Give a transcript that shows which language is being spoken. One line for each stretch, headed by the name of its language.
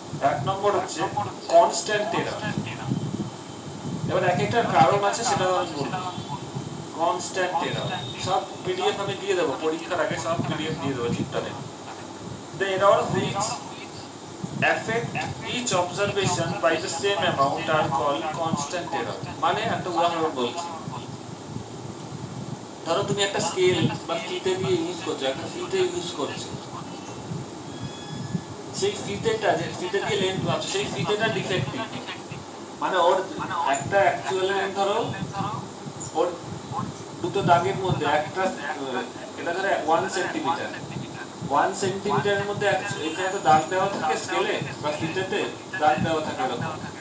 Bangla: এক নম্বর হচ্ছে constant error. এবার এক একটা কারণ আছে, সেটা আমি বলবো। কনস্ট্যান্ট এরর সব পিডিএফ আমি দিয়ে দেবো, পরীক্ষার আগে সব পিডিএফ দিয়ে দেবো, চিন্তা নেই।
English: The error which affect each observation by the same amount are called constant error.
Bangla: মানে একটা উদাহরণ বলছি, ধরো তুমি একটা স্কেল বা ফিতে দিয়ে ইউজ করছো, একটা ফিতে ইউজ করছো, সেই ফিতেটা যে ফিতে দিয়ে লেন্থ মাপছো, সেই ফিতেটা ডিফেক্টিভ। মানে ওর একটা অ্যাকচুয়াল লেন্থ ধরো, ওর দুটো দাগের মধ্যে একটা, এটা ধরো 1 সেন্টিমিটার, 1 সেন্টিমিটারের মধ্যে এখানে তো দাগ দেওয়া থাকে স্কেলে বা ফিতেতে, দাগ দেওয়া থাকে এরকম।